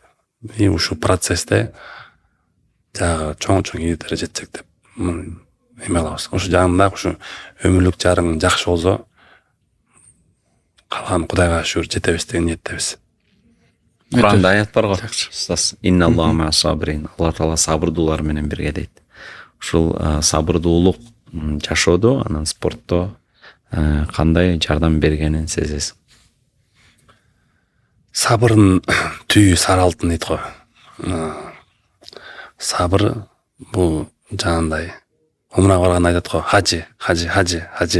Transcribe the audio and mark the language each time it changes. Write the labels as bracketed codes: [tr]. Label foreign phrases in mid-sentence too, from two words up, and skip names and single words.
[ky] Ушул процессте дагы чоң ийгиликтер жетсек деп эме кылабыз. Ошо жагында ушу өмүрлүк жарың жакшы болсо, калган Кудайга шүгүр жетебиз деген ниеттебиз. Куранда аят бар го. Устаз, [ar] إن الله مع الصابرين. [ky] Алла таала сабырдуулар менен бирге дейт. Ушул сабырдуулук жашоодо, анан спортто кандай жардам бергенин сезесиң? сабырдын түйү сары алтын дейт го. Сабыр бул жанагындай умрага барганда айтат го, хажы.